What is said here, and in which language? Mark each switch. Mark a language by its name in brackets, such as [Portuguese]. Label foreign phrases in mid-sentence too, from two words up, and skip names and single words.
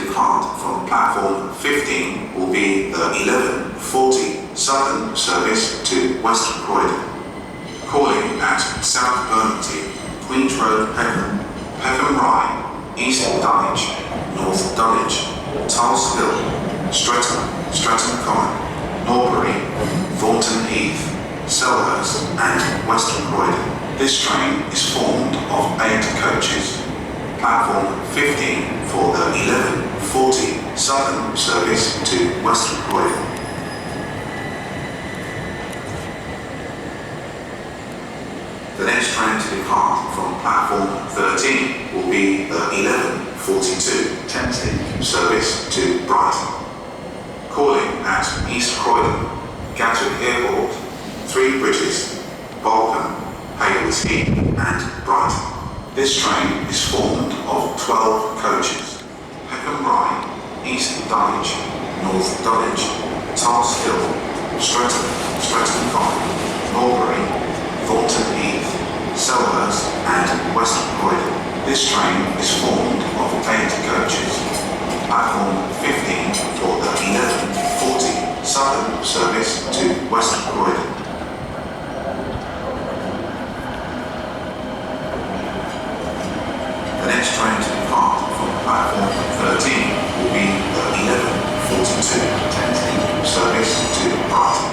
[English] depart from platform 15 will be the 11:40 Southern service to Western Croydon. Calling at South Bermondsey, Queen's Road, Peckham, Peckham Rye, East Dulwich, North Dulwich, Tulse Hill, Streatham, Streatham Common, Norbury, Thornton Heath, Selhurst and Western Croydon. This train is formed of 8 coaches. Platform 15 for the 11:40 Southern service to Western Croydon. The next train to depart from platform 13 will be the 11:42 Thameslink service to Brighton. Calling at East Croydon, Gatwick Airport, Three Bridges, Balcombe, Haywards Heath and Brighton. This train is formed of 12 coaches. Peckham Rye, East Dulwich, North Dulwich, Tulse Hill, Streatham, Streatham Common, Norbury, Thornton Heath, Selhurst and Western Croydon. This train is formed of 8 coaches. Platform 15 for the 11:40 Southern service to Western Croydon. The next train to depart from platform 13 will be the 11:42 Thameslink service to Brighton.